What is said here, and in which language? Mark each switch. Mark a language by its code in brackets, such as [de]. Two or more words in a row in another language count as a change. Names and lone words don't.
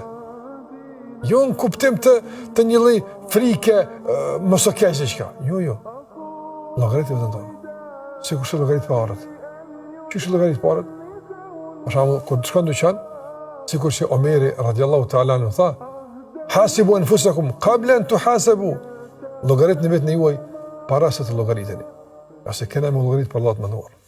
[sq] Jo në kuptim të një lloj frike, mos o keqë çka. Jo. Llogaritë vetëm tonë. Sikur të llogarit parët. Çish llogarit parët? Për shembull, kur shkon në dyqan, sikur që Omeri [ar] رضي الله تعالى عنه [sq] tha, [ar] حاسبوا أنفسكم قبل أن تحاسبوا. [sq] Llogaritni vetën juaj para se të llogariteni. Ase kena me llogarit për Allah të mënduar.